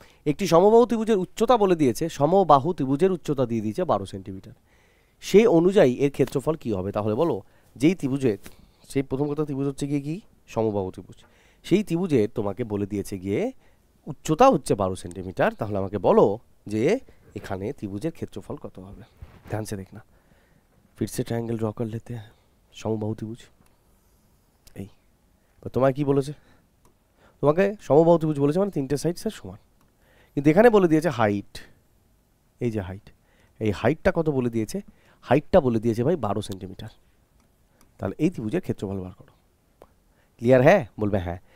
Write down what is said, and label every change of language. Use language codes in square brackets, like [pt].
[bn] একটি সমবাহু ত্রিভুজের উচ্চতা বলে দিয়েছে, সমবাহু ত্রিভুজের উচ্চতা দিয়ে দিয়েছে 12 সেন্টিমিটার, সেই অনুযায়ী এর ক্ষেত্রফল কি হবে? তাহলে বলো, যেই ত্রিভুজের, সেই প্রথম কথা ত্রিভুজ হচ্ছে গিয়ে কি সমবাহু ত্রিভুজ, সেই ত্রিভুজের তোমাকে বলে দিয়েছে গিয়ে উচ্চতা হচ্ছে 12 সেন্টিমিটার, তাহলে আমাকে বলো যে এখানে ত্রিভুজের ক্ষেত্রফল কত হবে। [hi] ध्यान से देखना, फिर से ट्रायंगल ड्रॉ कर लेते हैं, [bn] সমবাহু ত্রিভুজ। এই তোমায় কি বলেছে? তোমাকে সমবাহু ত্রিভুজ বলেছে মানে তিনটে সাইড স্যার সমান, কিন্তু এখানে বলে দিয়েছে হাইট, এই যে হাইট, এই হাইটটা কত বলে দিয়েছে? হাইটটা বলে দিয়েছে ভাই 12 সেন্টিমিটার। তাহলে এই ত্রিভুজের ক্ষেত্রফল বার করো। ক্লিয়ার? হ্যাঁ? বলবে হ্যাঁ।